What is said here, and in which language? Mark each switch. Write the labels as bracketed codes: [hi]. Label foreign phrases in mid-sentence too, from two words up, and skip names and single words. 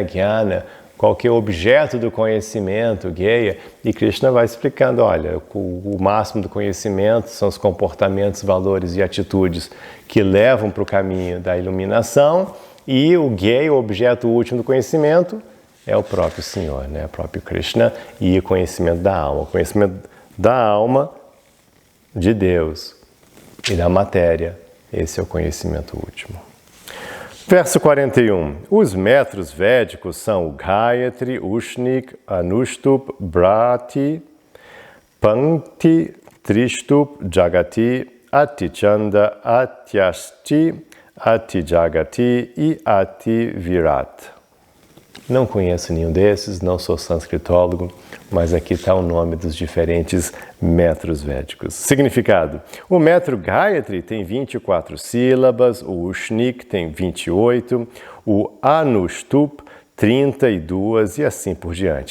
[pt] Jnana, qual que é o objeto do conhecimento, Gyeya, e Krishna vai explicando, olha, o máximo do conhecimento são os comportamentos, valores e atitudes que levam para o caminho da iluminação, e o Gyeya, o objeto último do conhecimento, é o próprio Senhor, né? O próprio Krishna, e o conhecimento da alma. O conhecimento da alma, de Deus e da matéria, esse é o conhecimento último. Verso 41. Os metros védicos são o Gayatri, Ushnik, Anushtup, Brati, Pankti, Trishtup, Jagati, Atichanda, Atyashti, Atijagati e Ativirat. Não conheço nenhum desses, não sou sânscritólogo, mas aqui está o nome dos diferentes metros védicos. Significado: o metro Gayatri tem 24 sílabas, o Ushnik tem 28, o Anushtup 32 e assim por diante.